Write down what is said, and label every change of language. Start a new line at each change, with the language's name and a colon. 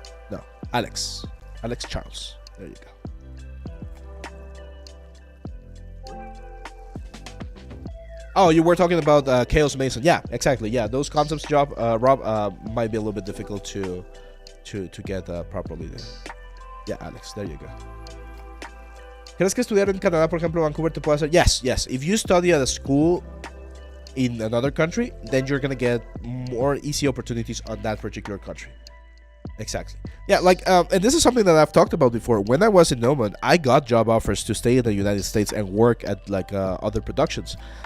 English: No, Alex Charles. There you go. Oh, you were talking about Chaos Mason. Yeah, exactly. Yeah, those concepts, Rob, might be a little bit difficult to get properly there. Yeah, Alex, there you go.
Spanish: ¿Crees que estudiar en Canadá, por ejemplo, Vancouver, te puede hacer?
English: Yes. If you study at a school in another country, then you're gonna get more easy opportunities on that particular country. Exactly. Yeah, like, and this is something that I've talked about before. When I was in Nomad, I got job offers to stay in the United States and work at like other productions.